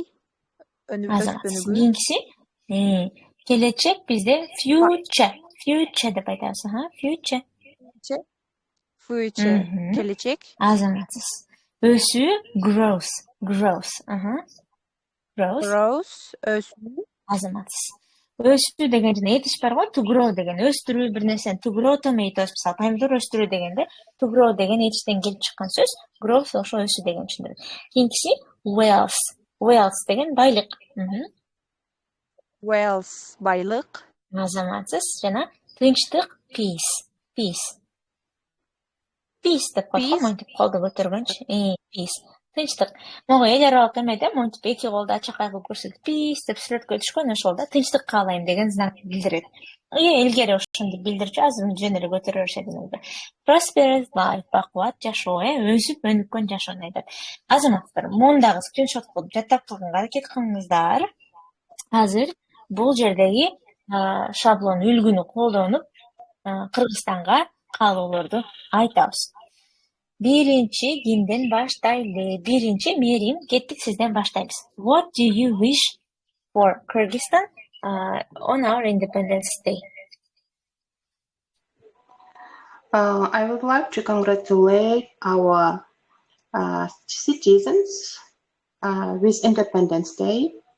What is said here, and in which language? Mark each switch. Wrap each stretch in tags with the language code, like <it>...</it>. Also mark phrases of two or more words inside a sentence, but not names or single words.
<ky>Азамат. Кийинкиси келечек бизде future деп айтабыз. Future, келечек. Азаматсыз. Өсүү growth. Growth, өсүү. Азаматсыз. Өсүү дегенде этиш бар го,</ky> <en>to grow</en> <ky>деген өстүрүү бир нерсени</ky> <en>to grow tomatoes,</en> <ky>мисалы помидор өстүрүү дегенде</ky> <en>to grow</en> <ky>деген этиштен келип чыккан сөз, growth ошо өсүү деген түшүндүрөт. Кийинкиси wealth деген байлык. Wealth, байлык. Азаматсыз. Жана тынчтык peace деп коет, монтип колду көтөргөнчү. Peace. Тынчтык. Мага эл аралык эмеде монтип эки колду ачакай кылып көрсөтүп peace деп сүрөткө түшкөн, ошол да тынчтык каалайм деген знак билдирет. Илгери ошондой билдирчү, азыр жөн эле көтөрө беришет.</ky> <en>Prosperous life,</en> <ky>бакубат жашоо, өсүп өнүккөн жашоону айтат. Азаматтар, мундагы скриншот кылып жаттап калганга аракет кылыңыздар. Азыр бул жердеги шаблон үлгүнү колдонуп Кыргызстанга каалоолорду айтабыз. Биринчи кимден баштайлы? Биринчи Мерим, кеттик сизден баштайбыз.</ky> <en>What do you wish for Kyrgyzstan on our Independence Day? I would like to congratulate our citizens with Independence Day.</en>